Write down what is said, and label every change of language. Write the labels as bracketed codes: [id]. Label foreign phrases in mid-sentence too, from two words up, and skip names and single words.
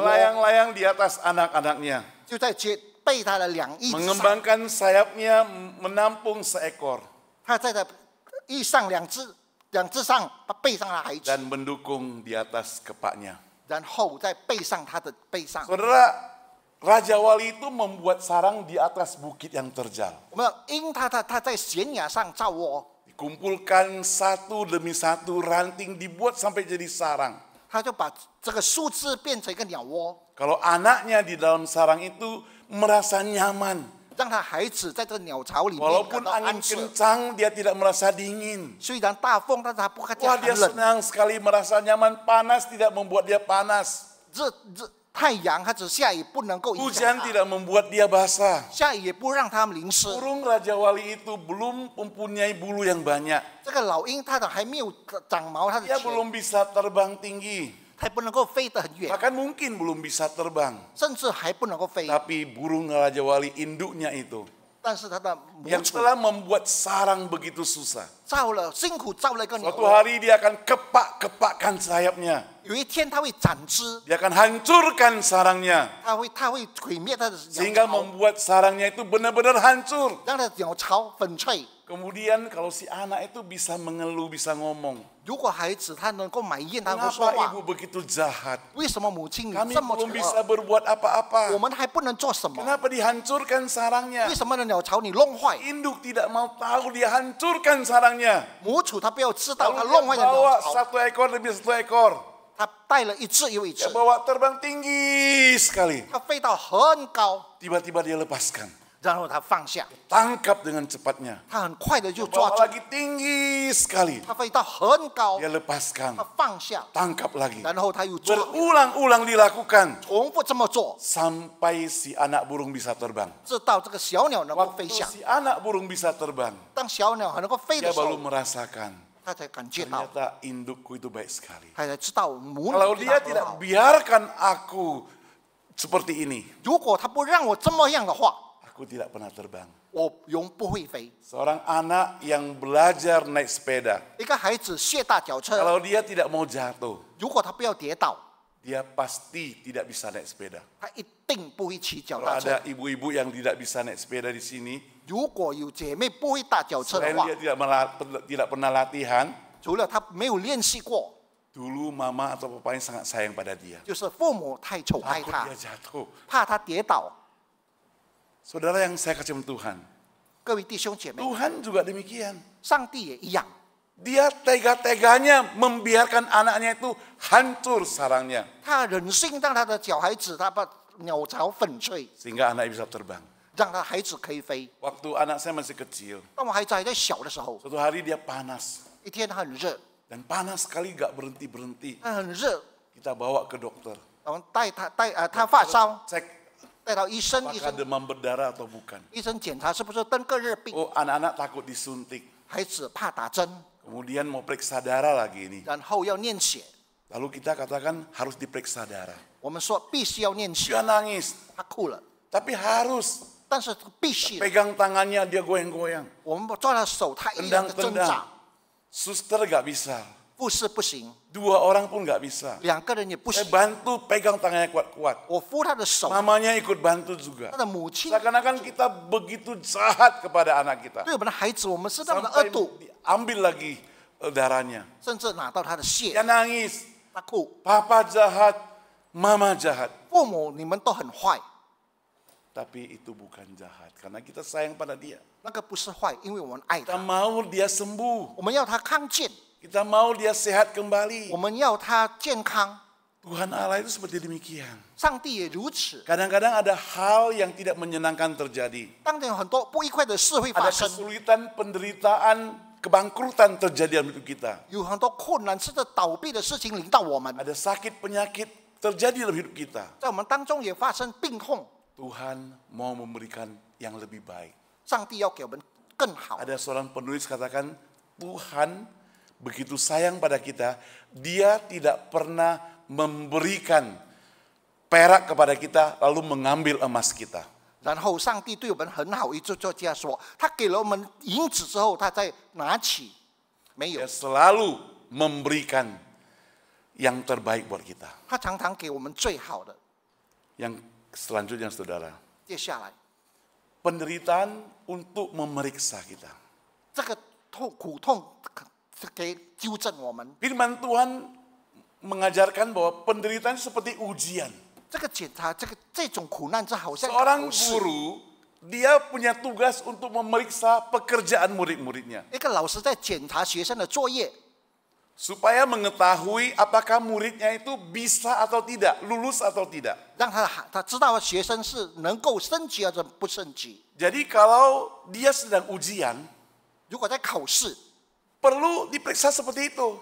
[id] Melayang-layang di atas anak-anaknya. [zh] 就在背它的两翼之上， [id] Mengembangkan sayapnya menampung seekor. [zh] 它在它翼上两只上，它背上了孩子， [id] Dan mendukung di atas kepaknya. [zh] 然后再背上它的背上。 [id] Saudara, Raja Wali itu membuat sarang di atas bukit yang terjal. [zh] 我们鹰它在悬崖上造窝， [id] Dikumpulkan satu demi satu ranting dibuat sampai jadi sarang. [zh] 它就把这个树枝变成一个鸟窝， [id] Kalau anaknya di dalam sarang itu merasa nyaman. [zh] 让它孩子在这个鸟巢里面感 [id] Walaupun [zh] 到 [id] angin [zh] 安适。 [id] kencang, dia tidak merasa dingin. [zh] 虽然大风，但是它不感觉 [id] Wah, [zh] 寒 [id] dia [zh] 冷。 [id] senang sekali merasa nyaman. Panas tidak membuat dia panas. [zh] 太阳它只下雨不能够影响 [id] Hujan [zh] 它， [id] tidak membuat dia basah. [zh] 下雨也不让它们淋湿。 [id] Burung Raja Wali itu belum mempunyai bulu yang banyak. [zh] 这个老鹰它的还没有长毛，它的 [id] Dia [zh] 前 [id] belum bisa terbang tinggi. [zh] 还不能够飞得很远， [id] Bahkan mungkin belum bisa terbang. [zh] 甚至还不能够飞。 [id] Tapi burung Raja Wali induknya itu [zh] 但是它的母 [id] yang [zh] 鼠 [id] telah membuat sarang begitu susah. [zh] 辛苦造了一个鸟 [id] Suatu [zh] 窝， [id] hari dia akan kepak-kepakkan sayapnya. [zh] 有一天它会展枝， [id] Dia akan hancurkan sarangnya. [zh] 它会毁灭它的 [id] Sehingga [zh] 鸟巢， [id] membuat sarangnya itu benar-benar hancur. [zh] 让它的鸟巢粉碎。 [id] Kemudian kalau si anak itu bisa mengeluh, bisa ngomong. [zh] 如果孩子他能够埋怨，他会说 [id] Kenapa [zh] 话 [id] ibu，begitu jahat? [zh] 为什么母亲你 [id] Kami [zh] 这么丑 [id] belum bisa [zh] 恶？ [id] berbuat [zh] 我 [id] apa-apa. [zh] 们还不能做什么？ [id] Kenapa dihancurkan sarangnya? [zh] 为什么的鸟巢你弄坏？ [id] Induk tidak mau tahu dia hancurkan sarangnya. [zh] 母鼠它不要知道它 [id] Lalu [zh] 弄 [id] dia [zh] 坏的鸟 [id] bawa [zh] 巢， [id] satu ekor demi satu ekor. [zh] 它带了一只又一只 [id] Dia，bawa terbang tinggi sekali. [zh] 它飞到很高， [id] Tiba-tiba dia lepaskan. [zh] 然后它放下， [id] Tangkap dengan cepatnya. [zh] 它很快的就抓 [id] Bawa [zh] 住， [id] lagi tinggi sekali. [zh] 它飞到很高， [id] Dia lepaskan. [zh] 它放下， [id] Tangkap lagi. [zh] 然后它又抓， [id] Berulang-ulang dilakukan. [zh] 重复这么做， [id] Sampai si anak burung bisa terbang. [zh] 直到这个小鸟能够飞 [id] Waktu [zh] 翔。 [id] si anak burung bisa terbang, [zh] 当小鸟还能够飞 [id] dia [zh] 的时 [id] baru [zh] 候， [id] merasakan. [zh] 它才感觉到， [id] Ternyata indukku itu baik sekali. [zh] 它才知道母 [id] Kalau [zh] 鸟对 [id] dia [zh] 它很 [id] tidak [zh] 好。 [id] biarkan aku seperti ini, [zh] 如果它不让我这么样的话， [id] aku tidak pernah terbang. [zh] 我永不会飞。 [id] Seorang anak yang belajar naik sepeda, [zh] 一个孩子卸大脚车， [id] kalau dia tidak mau jatuh, [zh] 如果他不要跌倒， [id] dia pasti tidak bisa naik sepeda. [zh] 他一定不会骑脚 [id] Kalau [zh] 踏车 [id] ada。ibu-ibu yang tidak bisa naik sepeda di sini, [zh] 如果有姐妹不会踏脚车的 [id] selain [zh] 话 [id] dia，tidak pernah latihan, [zh] 除了她没有练习过， [id] dulu mama atau papanya sangat sayang pada dia. [zh] 就是父母太宠爱 [id] Takut [zh] 她 [id] dia，jatuh. [zh] 怕她跌倒。 [id] Saudara yang saya kasih Tuhan, [zh] 各位弟兄姐妹， [id] Tuhan juga demikian. [zh] 上帝也一样， [id] Dia tega-teganya membiarkan anaknya itu hancur sarangnya. [zh] 他忍心让他的小孩子他把鸟巢粉碎， [id] Sehingga anak bisa terbang. [zh] 让他孩子可以飞。 [id] Waktu anak saya masih kecil, [zh] 当我孩子还在小的时候， [id] suatu hari dia panas. [zh] 一天他很热， [id] Dan panas sekali gak berhenti-berhenti. [zh] 他很热， [id] Kita bawa ke dokter. [zh] 我们他发烧， [id] Cek [zh] 带到医生，医 [id] apakah [zh] 生 [id] demam berdarah atau bukan. [zh] 医生检查是不是登革热病， [id] Oh, anak-anak takut disuntik. [zh] 孩子怕打针， [id] Kemudian mau periksa darah lagi ini. [zh] 然后要念血。 [id] Lalu kita katakan harus diperiksa darah. [zh] 我们说必须要念血， [id] Dia nangis. [zh] 他哭了， [id] Tapi harus. [zh] 但是必须， [id] Pegang tangannya dia goyang-goyang. [zh] 我们抓他手，他依然的挣扎。 [id] Suster gak bisa. [zh] 服侍不行， [id] 2 orang pun nggak bisa. [zh] 2 个人也不 [id] Saya [zh] 行。 [id] bantu pegang tangannya kuat-kuat. [zh] 我扶他的手， [id] Mamanya ikut bantu juga. [zh] 他的母亲 [id] Seakan-akan kita begitu jahat kepada anak kita. [zh] 对我们的孩子，我们是那么的恶 [id] Sampai [zh] 毒， [id] diambil lagi darahnya. [zh] 甚至拿到他的血 [id] Dia，nangis. [zh] 他哭。 [id] Papa jahat, mama jahat. [zh] 父母你们都很坏， [id] Tapi itu bukan jahat. Karena kita sayang pada dia. [zh] 那个不是坏，因为我们爱 [id] Kita [zh] 他， [id] mau dia sembuh. [zh] 我们要他康健， [id] Kita mau dia sehat kembali. [zh] 我们要他健康。 [id] Tuhan Allah itu seperti demikian. [zh] 上帝也如此。 [id] Kadang-kadang ada hal yang tidak menyenangkan terjadi. [zh] 当然有很多不愉快的事会发 [id] Ada [zh] 生， [id] kesulitan, penderitaan, kebangkrutan terjadi dalam hidup kita. [zh] 有很多困难甚至倒闭的事情临到我们， [id] Ada sakit, penyakit terjadi dalam hidup kita. [zh] 在我们当中也发生病痛。 [id] Tuhan mau memberikan yang lebih baik. [zh] 上帝要给我们更好。 [id] Ada seorang penulis katakan, Tuhan begitu sayang pada kita, Dia tidak pernah memberikan perak kepada kita lalu mengambil emas kita. [zh] 然后上帝对我们很好，一作家说，他给了我们银子之后，他再拿起，没有 [id] Dia，selalu memberikan yang terbaik buat kita. [zh] 他常常给我们最好的。 [id] Yang selanjutnya saudara, [zh] 接下来， [id] penderitaan untuk memeriksa kita. [zh] 这个苦痛给纠正我们。 [id] Firman Tuhan mengajarkan bahwa penderitaan itu seperti ujian. [zh] 这个检查，这种苦难，这好像 [id] Seorang [zh] 考试。 [id] guru, dia punya tugas untuk memeriksa pekerjaan murid-muridnya. [zh] 一个老师在检查学生的作业， [id] Supaya mengetahui apakah muridnya itu bisa atau tidak, lulus atau tidak. [zh] 让他知道学生是能够升级或者不升级。 [id] Jadi kalau dia sedang ujian, [zh] 如果在考试， [id] perlu diperiksa seperti itu.